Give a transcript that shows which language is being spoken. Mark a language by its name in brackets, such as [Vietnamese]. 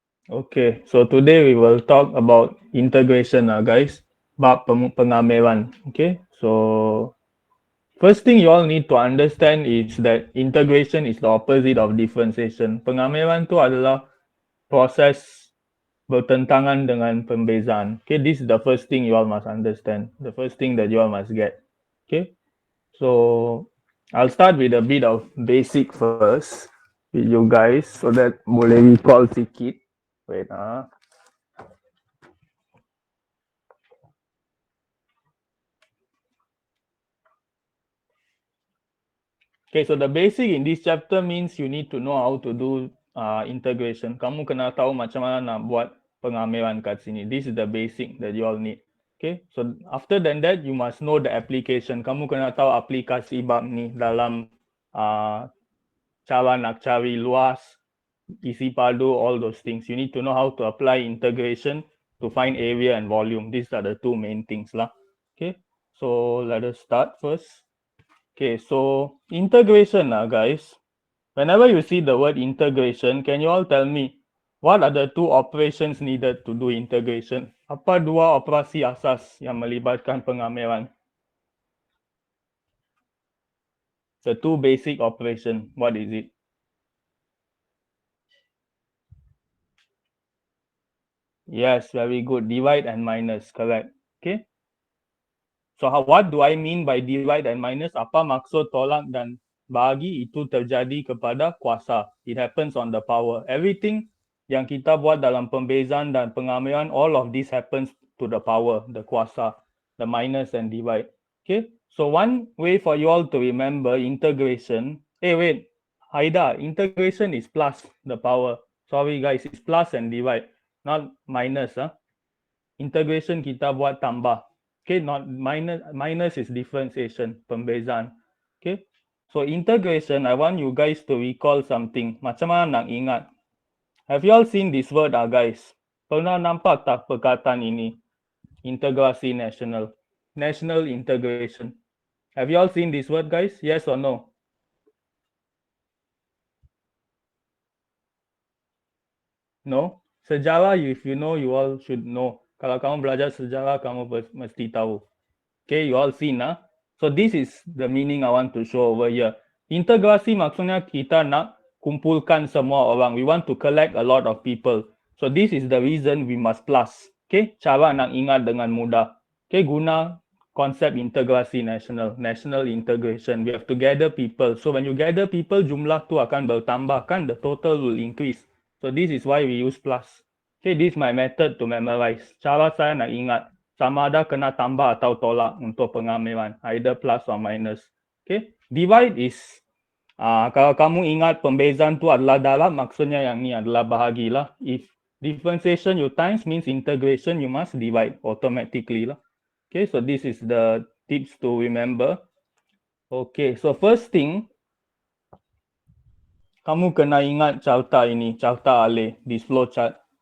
[English] Okay, so today we will talk about integration, guys. [Malay] Bab pengamelan. [English] Okay, so first thing you all need to understand is that integration is the opposite of differentiation. [Malay] Pengamelan tu adalah proses bertentangan dengan pembezaan. [English] Okay, this is the first thing you all must understand. The first thing that you all must get. Okay, so I'll start with a bit of basic first with you guys so that [Malay] boleh recall sikit. [English] Wait, Okay, so the basic in this chapter means you need to know how to do integration. [Malay] Kamu kena tahu macam mana nak buat pengamelan kat sini. [English] This is the basic that you all need. Okay, so after that you must know the application. [Malay] Kamu kena tahu aplikasi bab ni dalam uh, cara nak cari luas, isi padu, [English] all those things. You need to know how to apply integration to find area and volume. These are the two main things lah. Okay, so let us start first. Okay, so integration, guys. Whenever you see the word integration, can you all tell me what are the two operations needed to do integration? [Malay] Apa dua operasi asas yang melibatkan pengamelan? [English] The two basic operation, what is it? Yes, very good. Divide and minus, correct. Okay. So what do I mean by divide and minus? [Malay] Apa maksud tolak dan bahagi itu terjadi kepada kuasa. [English] It happens on the power. Everything [Malay] yang kita buat dalam pembezaan dan pengamelan, [English] all of this happens to the power, the kuasa, the minus and divide. Okay. So one way for you all to remember integration. Hey, wait. Haida, integration is plus the power. Sorry guys, it's plus and divide, not minus. Integration [Malay] kita buat tambah. [English] Okay, not minus. Minus is differentiation, pembezaan. Okay, so integration, I want you guys to recall something. [Malay] Macam mana nak ingat? [English] Have you all seen this word, guys? [Malay] Pernah nampak tak perkataan ini? Integrasi nasional. [English] National integration. Have you all seen this word, guys? Yes or no? No? Sejarah, if you know, you all should know. [Malay] Kalau kamu belajar sejarah, kamu mesti tahu. [English] Okay, you all seen, So this is the meaning I want to show over here. [Malay] Integrasi maksudnya kita nak kumpulkan semua orang. [English] We want to collect a lot of people. So this is the reason we must plus. [Malay] Okay, cara nak ingat dengan mudah. Okay, guna konsep integrasi nasional, [English] national integration. We have to gather people. So when you gather people, [Malay] jumlah tu akan bertambah kan, [English] the total will increase. So this is why we use plus. Okay, this is my method to memorize. [Malay] Cara saya nak ingat sama ada kena tambah atau tolak untuk pengamelan, [English] either plus or minus. Okay, divide is [Malay] kalau kamu ingat pembezaan tu adalah darab, maksudnya yang ni adalah bahagilah. [English] If differentiation you times means integration, you must divide automatically lah. Okay, so this is the tips to remember. Okay, so first thing, [Malay] kamu kena ingat carta ini, carta alih, [English] this flow chart.